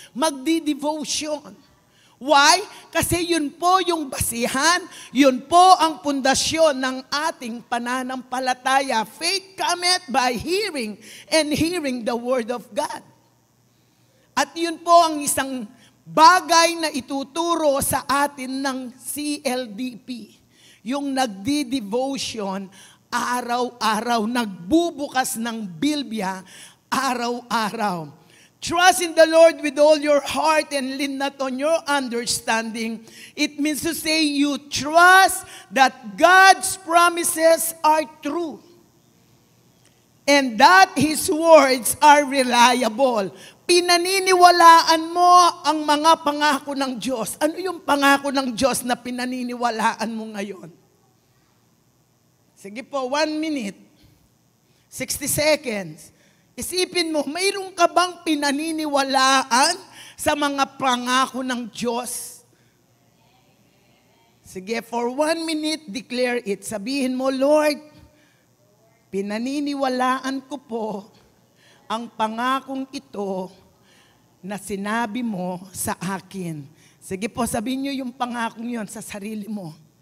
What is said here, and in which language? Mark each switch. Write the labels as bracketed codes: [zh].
[tl] Magdi-devotion. Why? Kasi yun po yung basihan, yun po ang pundasyon ng ating pananampalataya. [en] Faith cometh by hearing, and hearing the Word of God. [tl] At yun po ang isang bagay na ituturo sa atin ng CLDP. Yung nagdi-devotion araw-araw, nagbubukas ng Biblia araw-araw. [en] Trust in the Lord with all your heart and lean not on your understanding. It means to say you trust that God's promises are true and that His words are reliable. [tl] Pinaniniwalaan mo ang mga pangako ng Diyos. Ano yung pangako ng Diyos na pinaniniwalaan mo ngayon? Sige po, [en] 1 minute, 60 seconds. [tl] Isipin mo, mayroon ka bang pinaniniwalaan sa mga pangako ng Diyos? [en] Sige, for 1 minute, declare it. [tl] Sabihin mo, Lord, pinaniniwalaan ko po ang pangakong ito na sinabi mo sa akin. Sige po, sabihin niyo yung pangakong yun sa sarili mo.